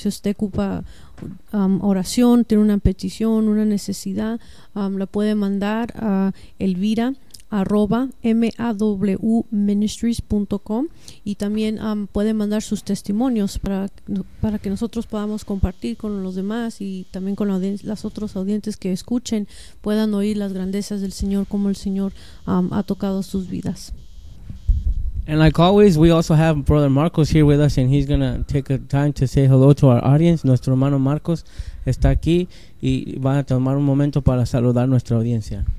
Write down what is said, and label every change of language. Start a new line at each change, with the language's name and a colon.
Spanish: Si usted ocupa oración, tiene una petición, una necesidad, la puede mandar a Elvira @mawministries.com, y también pueden mandar sus testimonios para que nosotros podamos compartir con los demás, y también con las otras audiencias que escuchen puedan oír las grandezas del Señor, como el Señor ha tocado sus vidas.
English: And like always, we also have Brother Marcos here with us, and he's going to take a time to say hello to our audience.
Spanish: Nuestro hermano Marcos está aquí y va a tomar un momento para saludar nuestra audiencia.